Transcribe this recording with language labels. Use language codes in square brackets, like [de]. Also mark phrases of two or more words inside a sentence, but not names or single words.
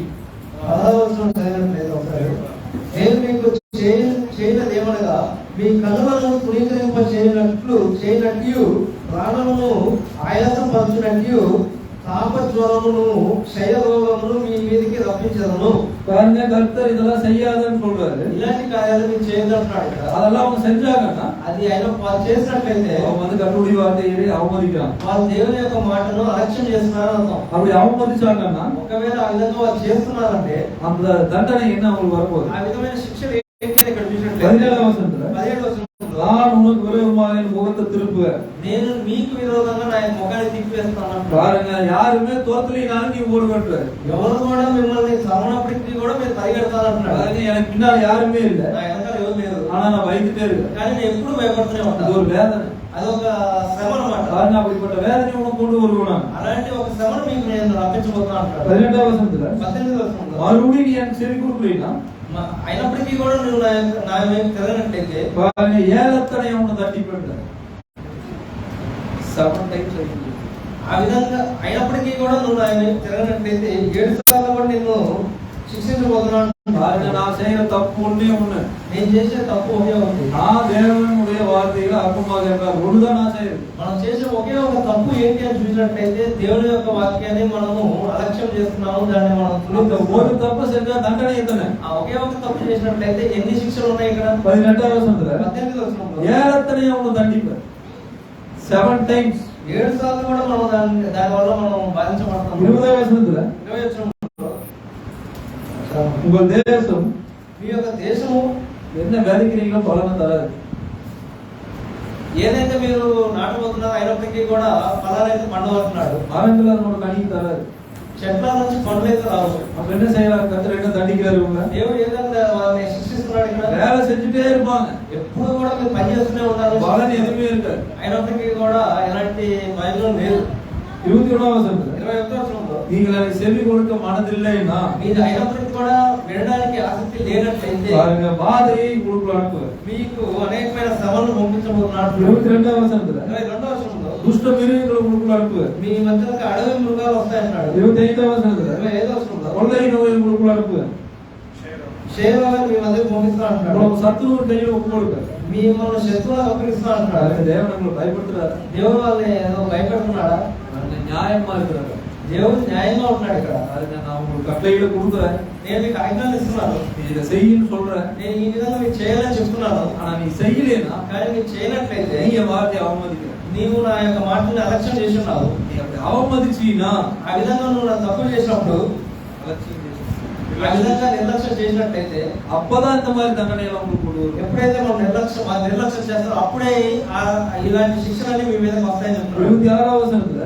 [te] 16వ చదివినట్లయితే ఒకసారి నేను మీకు చేయనదేమనగా మీ కన్నులను పునీకరింప చేయనట్టు ప్రాణమును ఆయాసం పరచునట్టు తాపజ్వరమును క్షయ రోగమును మీ మీదకి రప్పించదను. [ta] பாருங்க, கர்த்தர் இதெல்லாம் செய்யாதன்னு சொல்றாரு. [te] ఇలాంటి కార్యాలు మీరు చేయదంటున్నాడు. [ta] அதெல்லாம் அவங்க செஞ்சாங்கன்னா [te] అది ఆయన వాళ్ళు చేసినట్లయితే [ta] அவங்க வந்து கர்த்தருடைய வார்த்தையை அவமதிக்கிறாங்க. [te] వాళ్ళు దేవుని యొక్క మాటను అలక్ష్యం చేస్తున్నారని అర్థం. [ta] அப்படி அவமதிச்சாங்கன்னா [te] ఒకవేళ ఆ విధంగా వాళ్ళు చేస్తున్నారంటే [ta] அந்த தண்டனை என்ன அவங்களுக்கு வரப்போகுது? [te] ఆ విధమైన శిక్షలు ఏంటి అని ఇక్కడ చూసినట్లయితే 17వ వచనంలో 17వ వచనంలో [ta] நான் உனக்கு விரோதமாக என் முகத்தை திருப்புவேன். [te] నేను మీకు విరోధంగా నా ముఖాన్ని తిప్పివేస్తాను. [ta] பாருங்க, யாருமே தோத்தலினாலும் நீ ஓடுவன்ற. [te] ఎవరు కూడా మిమ్మల్ని సరవణప్పటికీ కూడా మీరు పరిగెడతానంటున్నాడు. [ta] பாருங்க, எனக்கு பின்னால யாருமே இல்ல, [te] నా వెనకాల ఎవరు లేరు, [ta] ஆனா நான் பயந்துட்டே இருக்கேன். [te] కానీ నేను ఎప్పుడు భయపడుతూనే [ta] அது [te] ఉంటాను. [ta] ஒரு வேதனை. [te] అదొక శ్రమ అన్నమాట. [ta] பாருங்க, அப்படிப்பட்ட வேதனை உனக்கு கொண்டு வருவான். [te] అలాంటి ఒక శ్రమను మీకు నేను రప్పించబోతున్నాను అంటాడు. 18వ వచనంలో 18వ వచనంలో [ta] மறுபடியும் நீ எனக்கு செவி கொடுக்கலைன்னா [te] అయినప్పటికీ కూడా నువ్వు నా వైపు తిరగనట్లయితే [ta] பாருங்க, ஏலத்தனை உன்னை தட்டி போயிட்ட 7 times అయింది. [te] ఆ విధంగా అయినప్పటికీ కూడా నువ్వు నా వైపు తిరగనట్లయితే 7 సార్లు కూడా నిన్ను శిక్షించబోతున్నాను. [ta] பாருங்க, நான் செய்யற தப்பு ஒண்ணே ஒண்ணு. [te] నేను చేసే తప్పు ఒకే ఉంది. [ta] நான் தேவனுடைய வார்த்தையில அற்பமாக இருந்தால் ஒண்ணுதான் நான் செய்யறது. [te] మనం చేసే ఒకే ఒక తప్పు ఏంటి అని చూసినట్లయితే దేవుని యొక్క వాక్యాన్ని మనము అలక్ష్యం చేస్తున్నాము. దాన్ని మనం [ta] இந்த ஒரு தப்பு செஞ்சா தண்டனை எத்தனை? [te] ఆ ఒకే ఒక తప్పు చేసినట్లయితే ఎన్ని శిక్షలు ఉన్నాయి ఇక్కడ? 18వ వచనంలో 18వ వచనంలో [ta] ஏலத்தனை உன்னை தண்டிப்பேன் 7 times. [te] 7 సార్లు కూడా మనం దాని వల్ల మనం బాధించబడతాం. 20వ వచనంలో 20వ వచనంలో [ta] உங்கள் தேசம் [te] మీ యొక్క దేశము [ta] என்ன விதைக்கிறீங்களோ பலனை தராது. [te] ఏదైతే మీరు నాటబోతున్నారో అయినప్పటికీ కూడా ఫలాలైతే పండబోతున్నాడు. [ta] மரங்களால் நமக்கு கனி தராது. [te] చెట్ల నుంచి పండ్లు అయితే రావు. [ta] அப்ப என்ன செய்யலாம்? கர்த்தர் என்ன தண்டிக்கிறாரு இவங்க? [te] దేవుడు ఏ విధంగా వాళ్ళని శిక్షిస్తున్నాడు ఇక్కడ? [ta] வேலை செஞ்சுட்டே இருப்பாங்க, [te] ఎప్పుడు కూడా మీరు పని చేస్తూనే ఉన్నారు, [ta] பலன் எதுவுமே இருக்காது. [te] అయినప్పటికీ కూడా ఎలాంటి ప్రయోజనం లేదు. 21వ వచనంలో 21వ వచనంలో [ta] நீங்கள் அதை செவி கொடுக்க மனதில்லைன்னா [te] మీరు అయినప్పటికీ కూడా వినడానికి ఆసక్తి లేనట్లయితే [ta] பாருங்க பாதையை உங்களுக்கு அனுப்புவார். [te] మీకు అనేకమైన శ్రమలను పంపించబోతున్నాడు. 22వ వచనంలో 22వ వచనంలో [ta] దుష్ట మిருகங்களை உங்களுக்கு அனுப்புவார். [te] మీ మధ్యలోకి అడవి మృగాలు వస్తాయన్నాడు. 25వ వచనంలో 25వ వచనంలో [ta] கொள்ளை நோயை உங்களுக்கு அனுப்புவார். [te] శేషవారు మీ మధ్యకు పంపిస్తా అంటున్నాడు. [ta] உங்களுக்கு சத்துருవు கையில் ஒப்பு கொடுப்பார். [te] మిమ్మల్ని శత్రువులకు అప్పగిస్తా అంటున్నాడు. [ta] தேவன் உங்களை பயப்படுத்துறாரு. [te] దేవుడు వాళ్ళని ఏదో భయపెడుతున్నాడా? [ta] நியாயமா இருக்கிறாரு. [te] దేవుడు న్యాయంగా ఉంటున్నాడు ఇక్కడ. [ta] அதுங்க நான் உங்களுக்கு கட்டளைகளை கொடுக்குறேன், [te] నేను మీకు ఆజ్ఞలు ఇస్తున్నాను, [ta] நீ இதை செய்யின்னு சொல்றேன். [te] నేను ఈ విధంగా మీకు చేయాలని చెప్తున్నాను. [ta] ஆனா நீ செய்யலைன்னா [te] కానీ మీరు చేయనట్లయితే [ta] நீ என் வார்த்தையை அவமதிக்கிற. [te] నీవు నా యొక్క మాటని అలక్ష్యం చేస్తున్నావు. [ta] நீ அப்படி அவமதிச்சீன்னா [te] ఆ విధంగా నువ్వు నా తప్పు చేసినప్పుడు, அலட்சியம் చేసి ఆ విధంగా నిర్లక్ష్యం చేసినట్లయితే [ta] அப்பதான் இந்த மாதிரி தண்டனை எல்லாம் உங்களுக்கு கொண்டு வரும். [te] ఎప్పుడైతే మనం నిర్లక్ష్యం చేస్తారో అప్పుడే ఇలాంటి శిక్షణని మీ మీద వస్తాయని చెప్తున్నాడు. 26వ వచనంలో